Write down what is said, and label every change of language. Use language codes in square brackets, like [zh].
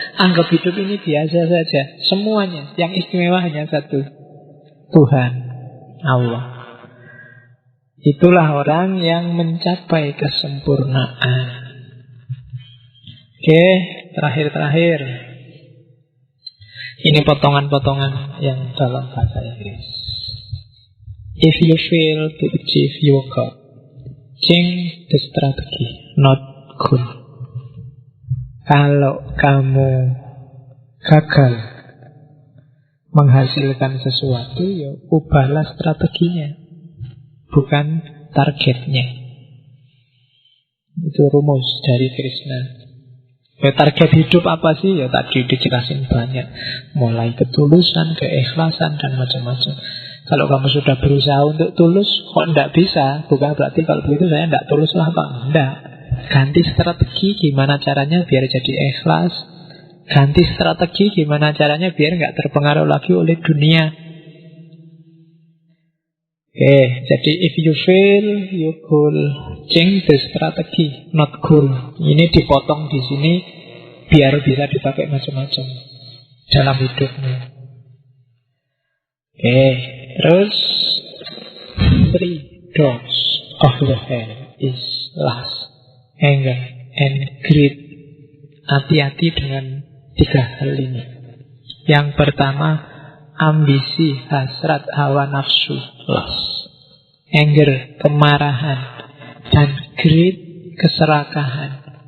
[id] Anggap hidup ini biasa saja. Semuanya, yang istimewa hanya satu, Tuhan, Allah. Itulah orang yang mencapai kesempurnaan. Oke, terakhir. Ini potongan-potongan yang dalam bahasa Inggris. [en] If you fail to achieve your goal, change the strategy, not goal. [id] Kalau kamu gagal menghasilkan sesuatu, ya ubahlah strateginya, bukan targetnya. Itu rumus dari Krishna. Ya, target hidup apa sih? Ya tadi dijelasin banyak, mulai ketulusan, keikhlasan, dan macam-macam. Kalau kamu sudah berusaha untuk tulus, kok tidak bisa, bukan berarti kalau begitu saya tidak tulus lah Pak. Tidak. Ganti strategi gimana caranya biar jadi ikhlas. Ganti strategi gimana caranya biar nggak terpengaruh lagi oleh dunia. Oke, jadi [en] if you fail, you goal, change the strategy, not goal. [id] Ini dipotong di sini biar bisa dipakai macam-macam dalam hidupnya. Oke, terus [en] 3 doors of the hell is lust, anger, and greed. [id] Hati-hati dengan 3 hal ini. Yang pertama, ambisi, hasrat, hawa nafsu, lust. anger, kemarahan. Dan greed, keserakahan.